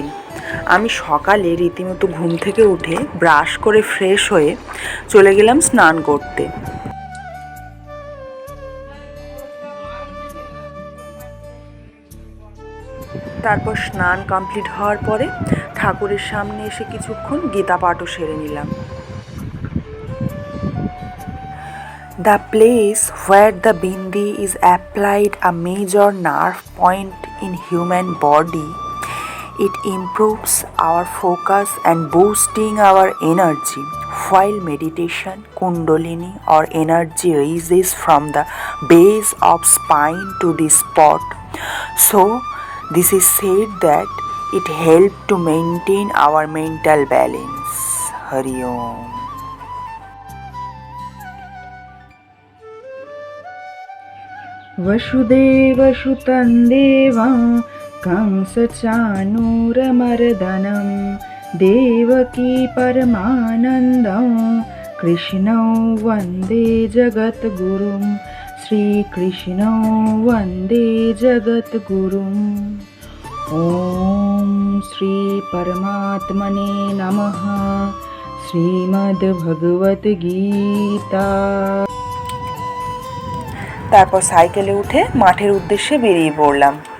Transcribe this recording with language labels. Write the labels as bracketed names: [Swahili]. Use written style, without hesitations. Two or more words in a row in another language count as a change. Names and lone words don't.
[Bangla] আমি সকালে রীতিমতো ঘুম থেকে উঠে ব্রাশ করে ফ্রেশ হয়ে চলে গেলাম স্নান করতে। তারপর স্নান কমপ্লিট হওয়ার পরে ঠাকুরের সামনে এসে কিছুক্ষণ গীতা পাঠও সেরে নিলাম। [English] The place where the bindi is applied a major nerve point in human body. It improves our focus and boosting our energy. While meditation, kundalini or energy rises from the base of spine to this spot. So, this is said that it helps to maintain our mental balance. [Sanskrit] हरि ॐ. वसुदेवसुतं देवं कंसचाणूरमर्दनं देवकी परमानन्दं कृष्णं वन्दे जगद्गुरुं श्रीकृष्णं वन्दे जगद्गुरुम् ॐ श्रीपरमात्मने नमः। श्रीमद्भगवद्गीता। [Bangla] তারপর সাইকেলে উঠে মাঠের উদ্দেশ্যে বেরিয়ে পড়লাম।